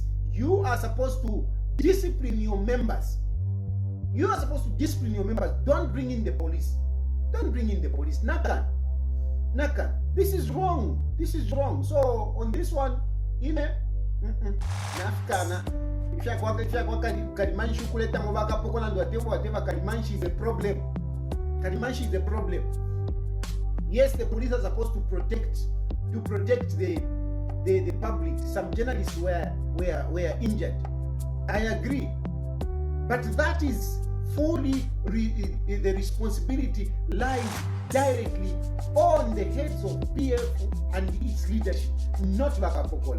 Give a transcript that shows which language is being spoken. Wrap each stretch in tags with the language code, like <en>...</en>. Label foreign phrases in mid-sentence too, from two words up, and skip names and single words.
<en>You are supposed to discipline your members. Don't bring in the police. Naka. This is wrong. So on this one, Nafkana. If you are Kalimanshi</en> <bem>kuleta mobaka pokola</bem> <en>whatever, Kalimanshi is a problem. Yes, the police are supposed to protect the public. Some journalists were injured. I agree. But that is fully the responsibility lies directly on the heads of PF and its leadership, not Wakapokola.</en>